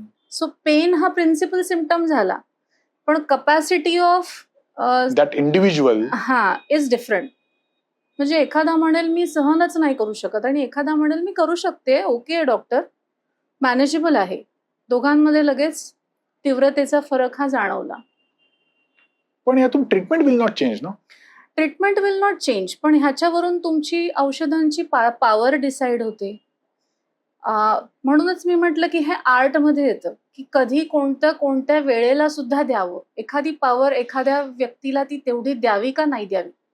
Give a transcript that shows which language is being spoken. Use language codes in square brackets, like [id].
[mr] So pen हा principal symptom झाला, पण [en] Capacity of that individual is different. [mr] म्हणजे एखादा म्हणेल मी सहनच नाही करू शकत आणि एखादा म्हणेल मी करू शकते, ओके डॉक्टर, मॅनेजेबल आहे. दोघांमध्ये लगेच तीव्रतेचा फरक हा जाणवला. पण यातून [en] treatment will not change [mr] ना? [en] treatment will not change, [mr] पण ह्याच्यावरून तुमची औषधांची पॉवर डिसाईड होते. म्हणूनच मी म्हटलं की हे आर्टमध्ये येतं की कधी कोणत्या वेळेला सुद्धा द्यावं. एखादी पॉवर एखाद्या व्यक्तीला ती तेवढी द्यावी का नाही द्यावी.